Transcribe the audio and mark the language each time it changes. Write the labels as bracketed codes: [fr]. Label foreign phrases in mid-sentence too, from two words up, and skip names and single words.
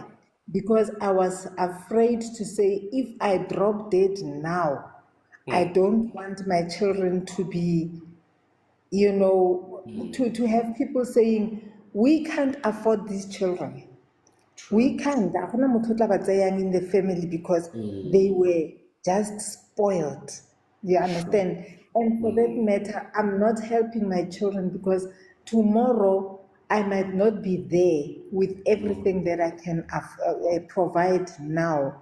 [en] Because I was afraid to say, if I drop dead now, I don't want my children to be, to have people saying, we can't afford these children. We True. can't. [tn] Ga gona motho o tla ba tsayang [en] in the family because they were just spoiled. You True. understand? And for that matter, I'm not helping my children because tomorrow I might not be there with everything that I can provide now.